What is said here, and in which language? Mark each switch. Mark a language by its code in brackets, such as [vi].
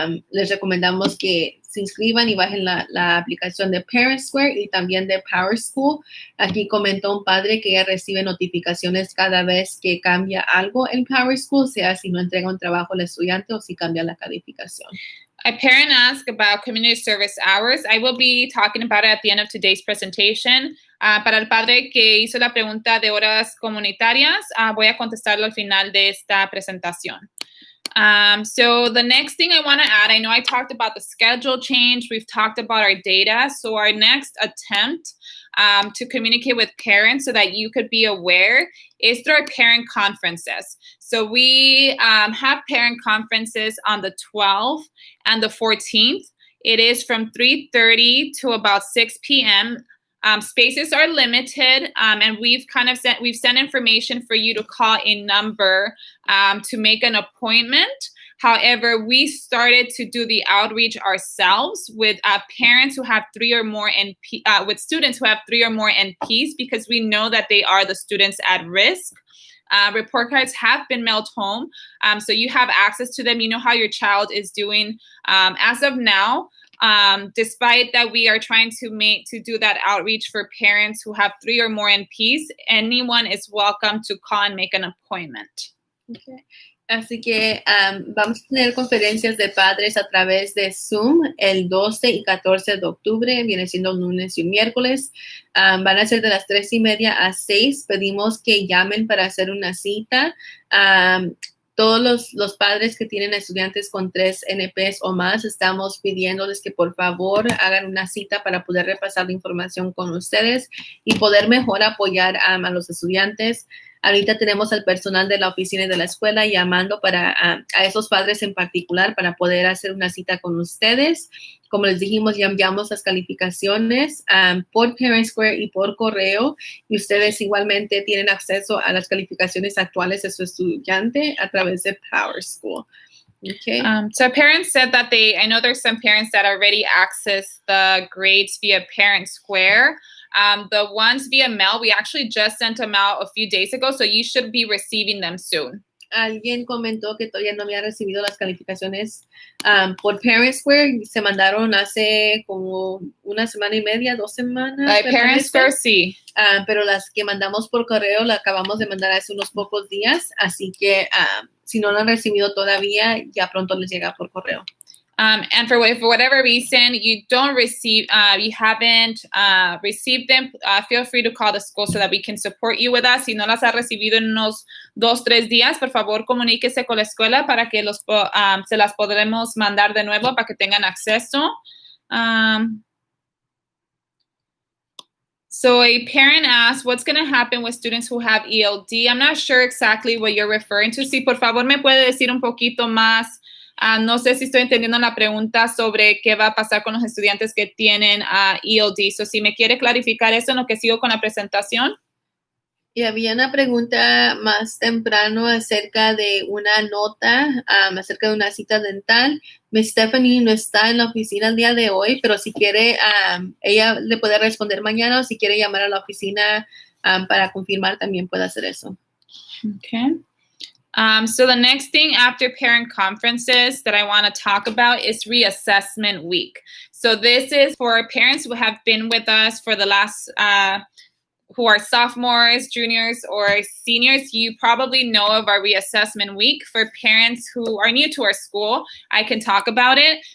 [es] les recomendamos que se inscriban y bajen la aplicación de Parent Square y también de Power School. Aquí comentó un padre que ya recibe notificaciones cada vez que cambia algo en Power School, sea si no entrega un trabajo al estudiante o si cambia la calificación. [en] A parent asked about community service hours. I will be talking about it at the end of today's presentation. [es] Para el padre que hizo la pregunta de horas comunitarias, voy a contestarlo al final de esta presentación. [en] So the next thing I want to add, I know I talked about the schedule change. We've talked about our data. So our next attempt to communicate with parents so that you could be aware is through our parent conferences. So we have parent conferences on the 12th and the 14th. It is from 3:30 to about 6 p.m. Spaces are limited, and we've sent information for you to call a number to make an appointment. However, we started to do the outreach ourselves with parents who have 3 or more with students who have 3 or more NPs, because we know that they are the students at risk. Report cards have been mailed home, so you have access to them. You know how your child is doing as of now. Despite that we are trying to do that outreach for parents who have 3 or more NPs, anyone is welcome to call and make an appointment. Okay. [es] Así que vamos a tener conferencias de padres a través de Zoom el 12 y 14 de octubre, viene siendo un lunes y un miércoles. Van a ser de las 3:30 a 6. Pedimos que llamen para hacer una cita. Todos los padres que tienen estudiantes con 3 NPs o más, estamos pidiéndoles que por favor hagan una cita para poder repasar la información con ustedes y poder mejor apoyar a los estudiantes. Ahorita tenemos al personal de la oficina y de la escuela llamando a esos padres en particular para poder hacer una cita con ustedes. Como les dijimos, ya enviamos las calificaciones por Parent Square y por correo, y ustedes igualmente tienen acceso a las calificaciones actuales de su estudiante a través de Power School. [en] Okay. So parents said that I know there's some parents that already access the grades via Parent Square. The ones via mail, we actually just sent them out a few days ago, so you should be receiving them soon. [es] Alguien comentó que todavía no había recibido las calificaciones por Parent Square. Se mandaron hace como 1 semana y media, 2 semanas. Parent Square, sí. Pero las que mandamos por correo la acabamos de mandar hace unos pocos días. Así que si no lo han recibido todavía, ya pronto les llega por correo. [en] And for whatever reason you haven't received them, feel free to call the school so that we can support you with us. [es] Si no las ha recibido en unos 2-3 días, por favor comuníquese con la escuela para que se las podremos mandar de nuevo para que tengan acceso. [en] So a parent asked, what's going to happen with students who have ELD? I'm not sure exactly what you're referring to. [es] Si por favor me puede decir un poquito más. No sé si estoy entendiendo la pregunta sobre qué va a pasar con los estudiantes que tienen ELD. So, si me quiere clarificar eso en lo que sigo con la presentación. Y había una pregunta más temprano acerca de una nota, acerca de una cita dental. Miss Stephanie no está en la oficina el día de hoy, pero si quiere, ella le puede responder mañana, o si quiere llamar a la oficina para confirmar, también puede hacer eso. [en] Okay. So the next thing after parent conferences that I want to talk about is reassessment week. So this is for parents who have been with us for the last, who are sophomores, juniors, or seniors. You probably know of our reassessment week. For parents who are new to our school, I can talk about it.